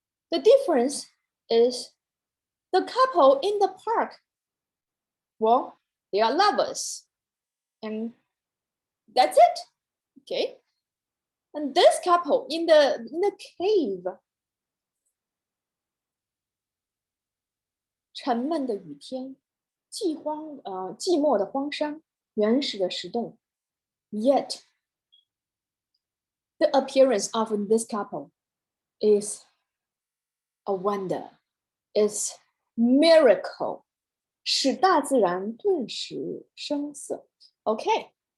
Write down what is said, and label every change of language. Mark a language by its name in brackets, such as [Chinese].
[English] The difference is the couple in the park. Well, they are lovers. And that's it. Okay. And this couple in the cave. [Chinese] 沉闷的雨天，寂寞的荒山，原始的石洞。 [English] Yet, the appearance of this couple is a wonder. It's miracle. [Chinese] 使大自然顿时生色。 [English] Okay.